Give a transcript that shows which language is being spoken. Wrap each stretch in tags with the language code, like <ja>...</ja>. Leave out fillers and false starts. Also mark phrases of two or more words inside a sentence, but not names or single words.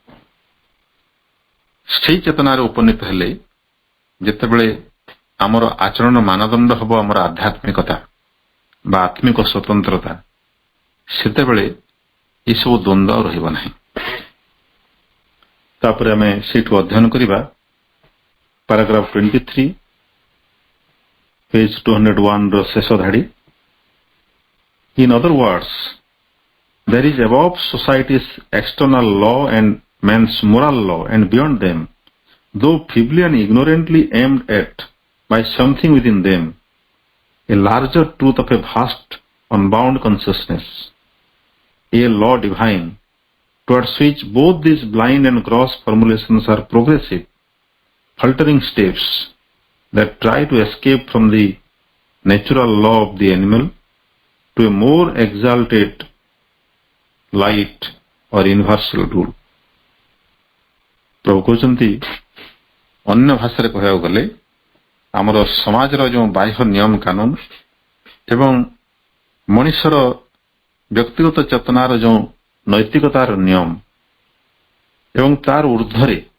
<or>ସେଇ ଚେତନାରେ ଉପନୀତ ହେଲେ ଯେତେବେଳେ ଆମର ଆଚରଣ ମାନଦଣ୍ଡ ହେବ ଆମର ଆଧ୍ୟାତ୍ମିକତା ବା ଆତ୍ମିକ ସ୍ୱତନ୍ତ୍ରତା, ସେତେବେଳେ ଏସବୁ ଦ୍ୱନ୍ଦ୍ୱ ଆଉ ରହିବ ନାହିଁ। ତାପରେ ଆମେ ସେଇଠୁ ଅଧ୍ୟୟନ କରିବା ପାରାଗ୍ରାଫ 23 page 201 ର ଶେଷ ଧାଡ଼ି।</or> <en>In other words, there is above society's external law and man's moral law, and beyond them, though feebly and ignorantly aimed at by something within them, a larger truth of a vast, unbound consciousness, a law divine, towards which both these blind and gross formulations are progressive, faltering steps that try to escape from the natural law of the animal to a more exalted light or universal rule.</en> <or>ପ୍ରଭୁ କହୁଛନ୍ତି, ଅନ୍ୟ ଭାଷାରେ କହିବାକୁ ଗଲେ ଆମର ସମାଜର ଯେଉଁ ବାହ୍ୟ ନିୟମ କାନୁନ ଏବଂ ମଣିଷର ବ୍ୟକ୍ତିଗତ ଚେତନାର ଯେଉଁ ନୈତିକତାର ନିୟମ ଏବଂ ତାର ଉର୍ଦ୍ଧ୍ୱରେ</or>